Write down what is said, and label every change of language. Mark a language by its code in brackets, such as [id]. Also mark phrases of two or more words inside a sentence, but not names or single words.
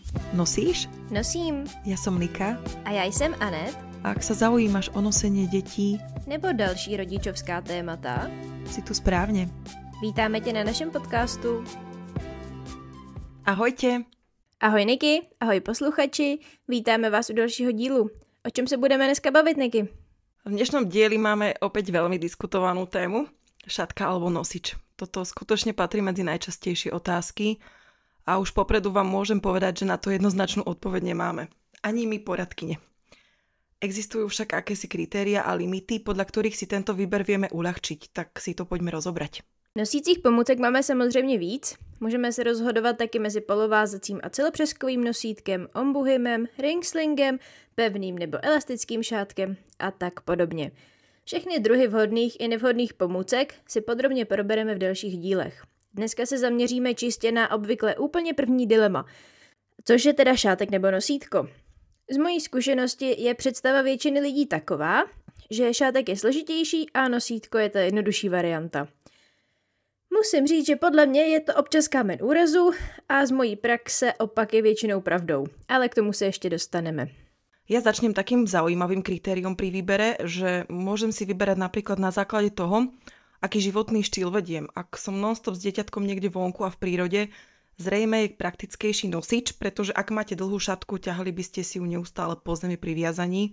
[sk] Nosíš? Nosím. Ja som Nika. [cs] A já jsem Anet. [sk] A ak sa zaujímaš o nosenie detí, [cs] nebo další rodičovská témata, [sk] si tu správne. [cs] Vítáme tě na našem podcastu. [sk] Ahojte. [cs] Ahoj Niky, ahoj posluchači, vítáme vás u dalšího dílu. O čem se budeme dneska bavit, Niky? [sk] V dnešnom dieli máme opäť veľmi diskutovanú tému. Šatka alebo nosič. Toto skutočne patrí medzi najčastejšie otázky a už popredu vám môžem povedať, že na to jednoznačnú odpoveď nemáme. Ani my poradkyne. Existujú však akési kritéria a limity, podľa ktorých si tento výber vieme uľahčiť, tak si to poďme rozobrať. [cs] Nosících pomůcek máme samozřejmě víc. Můžeme se rozhodovat taky mezi polovázacím a celopřeskovým nosítkem, ombuhymem, ringslingem, pevným nebo elastickým šátkem a tak podobně. Všechny druhy vhodných i nevhodných pomůcek si podrobně probereme v dalších dílech. Dneska se zaměříme čistě na obvykle úplně první dilema, což je teda šátek nebo nosítko. Z mojí zkušenosti je představa většiny lidí taková, že šátek je složitější a nosítko je ta jednodušší varianta. Musím říct, že podle mě je to občas kámen úrazu a z mojí praxe opak je většinou pravdou, ale k tomu se ještě dostaneme. [sk] Ja začnem takým zaujímavým kritériom pri výbere, že môžem si vyberať napríklad na základe toho, aký životný štýl vediem. Ak som non-stop s dieťatkom niekde vonku a v prírode, zrejme je praktickejší nosič, pretože ak máte dlhú šatku, ťahali by ste si ju neustále po zemi pri viazaní.